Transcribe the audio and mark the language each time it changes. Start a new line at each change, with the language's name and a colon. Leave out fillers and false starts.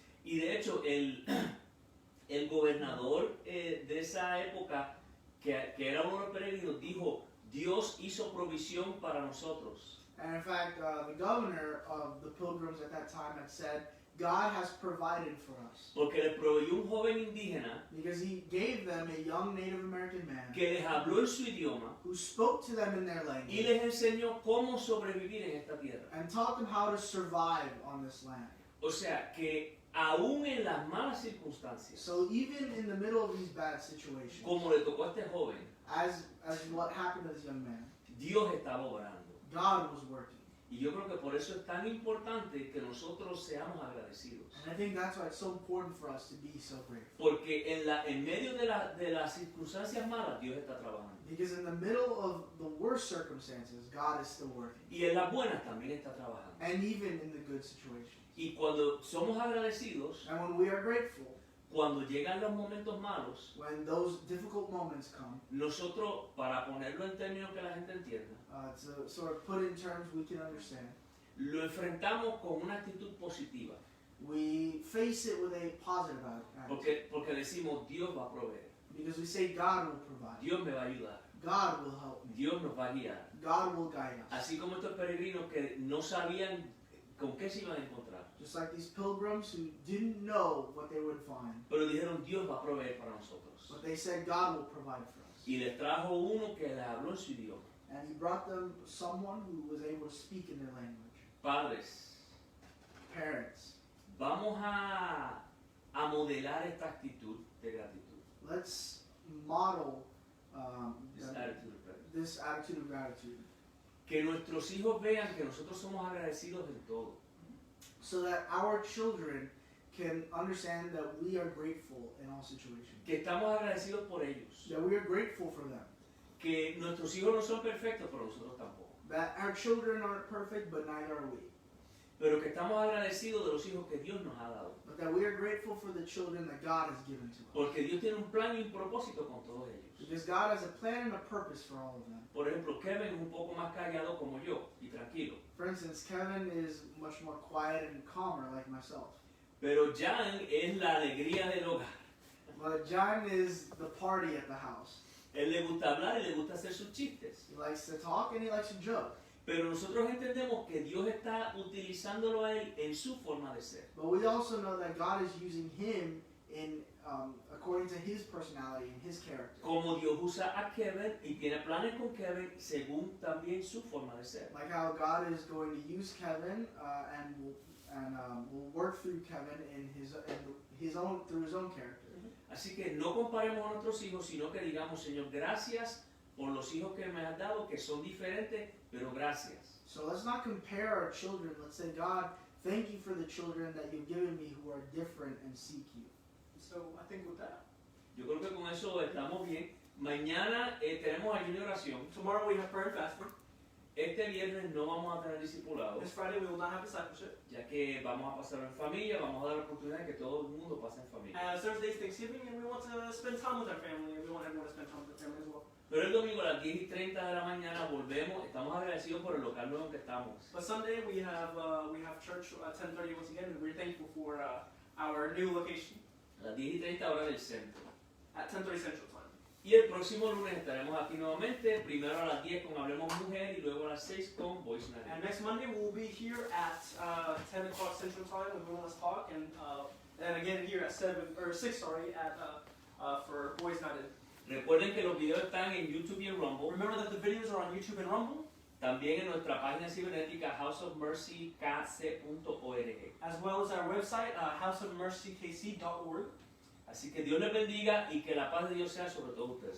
Spanish: Y de hecho, el gobernador de esa época, que era uno de los peregrinos, dijo, Dios hizo provisión para nosotros.
English: And in fact, the governor of the pilgrims at that time had said, God has provided for us.
Spanish: Porque les proveyó un joven indígena
English: Because He gave them a young Native American man
Spanish: que les habló en su idioma
English: who spoke to them in their
Spanish: y
English: language
Spanish: les enseñó cómo sobrevivir en esta tierra.
English: and taught them how to survive on this land.
Spanish: O sea, que aún en las malas circunstancias,
English: So even in the middle of these bad situations,
Spanish: como le tocó a este joven,
English: as what happened to this young man,
Spanish: Dios estaba obrando.
English: God was working.
Spanish: Y yo creo que por eso es tan importante que nosotros seamos agradecidos.
English: And I think that's why it's so important for us to be so grateful.
Spanish: Porque en medio de las circunstancias malas, Dios está trabajando.
English: Because in the middle of the worst circumstances, God is still working.
Spanish: Y en las buenas también está trabajando.
English: And even in the good situations.
Spanish: Y cuando somos agradecidos,
English: And when we are grateful,
Spanish: cuando llegan los momentos malos,
English: when those difficult moments come,
Spanish: nosotros, para ponerlo en términos que la gente entienda,
English: to sort of put in terms we can understand,
Spanish: lo enfrentamos con una actitud positiva.
English: we face it with a positive attitude.
Spanish: Porque decimos, Dios va a proveer.
English: Because we say God will provide.
Spanish: Dios me va a ayudar.
English: God will help me.
Spanish: Dios nos va a guiar.
English: God will guide us.
Spanish: Así como estos peregrinos que no sabían con qué se iban a encontrar.
English: Just like these pilgrims who didn't know what they would find.
Spanish: Pero dijeron, Dios va a proveer para nosotros.
English: But they said God will provide for us.
Spanish: Y les trajo uno que les habló en su idioma.
English: And he brought them someone who was able to speak in their language.
Spanish: Padres,
English: Parents,
Spanish: vamos a modelar esta actitud de gratitud.
English: let's model This attitude of gratitude. this attitude of gratitude.
Spanish: Que nuestros hijos vean que nosotros somos agradecidos en todo.
English: So that our children can understand that we are grateful in all situations.
Spanish: Que estamos agradecidos por ellos.
English: That we are grateful for them.
Spanish: Que nuestros hijos no son perfectos, pero nosotros tampoco.
English: That our children aren't perfect, but neither are we.
Spanish: Pero que estamos agradecidos de los hijos que Dios nos ha dado.
English: But that we are grateful for the children that God has given to us.
Spanish: Porque Dios tiene un plan y un propósito con todos ellos.
English: Because God has a plan and a purpose for all of them.
Spanish: Por ejemplo, Kevin es un poco más callado como yo y tranquilo.
English: For instance, Kevin is much more quiet and calmer like myself.
Spanish: Pero Jan es la alegría del hogar.
English: But John is the party at the house.
Spanish: Él le gusta hablar y le gusta hacer sus chistes.
English: He likes to talk and he likes to joke.
Spanish: Pero nosotros entendemos que Dios está utilizándolo a él en su forma de ser.
English: But we also know that God is using him in according to his personality and his character.
Spanish: Como Dios usa a Kevin y tiene planes con Kevin según también su forma de ser.
English: Like how God is going to use Kevin and will work through Kevin in his own through his own character.
Spanish: Así que no comparemos a nuestros hijos, sino que digamos, Señor, gracias por los hijos que me has dado, que son diferentes, pero gracias.
English: So let's not compare our children. Let's say, God, thank you for the children that you've given me who are different and seek you. So I think with that,
Spanish: Yo creo que con eso estamos bien. Mañana tenemos ayuno y oración.
English: tomorrow we have prayer and fasting.
Spanish: Este viernes no vamos a tener discipulado,
English: This Friday we will not have discipleship.
Spanish: ya que vamos a pasar en familia, vamos a dar la oportunidad de que todo el mundo pase en familia.
English: Thursday is Thanksgiving and we want to spend time with our family and we want everyone to spend time with their family as well.
Spanish: Pero el domingo a las 10:30 de la mañana volvemos, estamos agradecidos por el local nuevo que estamos.
English: But Sunday we have church at 10:30 once again and we're thankful for our new location
Spanish: A las 10:30 hora del centro.
English: at 10:30 Central Time.
Spanish: Y el próximo lunes estaremos aquí nuevamente, primero a las 10 con Hablemos Mujer y luego a las 6 con Voice Night.
English: And next Monday we'll be here at 10 o'clock Central Time with Women's Talk and again here at 6 for Boys Night In.
Spanish: Recuerden que los videos están en YouTube y en Rumble.
English: Remember that the videos are on YouTube and Rumble,
Spanish: También en nuestra página cibernética houseofmercykc.org.
English: as well as our website, houseofmercykc.org.
Spanish: Así que Dios les bendiga y que la paz de Dios sea sobre todos ustedes.